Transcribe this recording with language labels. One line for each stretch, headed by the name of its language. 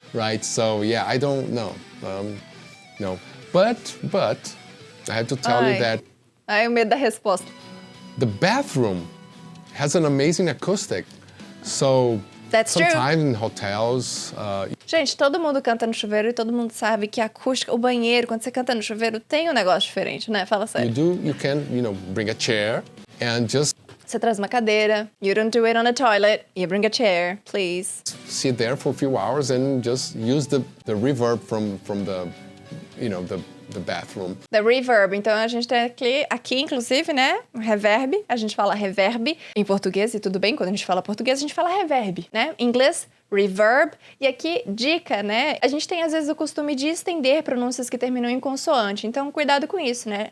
English: Right, so yeah, I don't know. No. But I have to tell you that
Portuguese: Ai, o medo da resposta.
English: the bathroom has an amazing acoustic. So That's true. sometimes in hotels,
Portuguese: Gente, todo mundo canta no chuveiro e todo mundo sabe que a acústica, o banheiro, quando você canta no chuveiro, tem um negócio diferente, né? Fala sério.
English: you can, bring a chair and just
Portuguese: Você traz uma cadeira.
English: You don't do it on a toilet. You bring a chair, please. sit there for a few hours and just use the reverb from the, the bathroom. The reverb.
Portuguese: Então a gente tem aqui inclusive, né? Reverb. A gente fala reverb em português e tudo bem. Quando a gente fala português, a gente fala reverb, né? Em inglês, reverb. E aqui, dica, né? A gente tem às vezes o costume de estender pronúncias que terminam em consoante. Então cuidado com isso, né?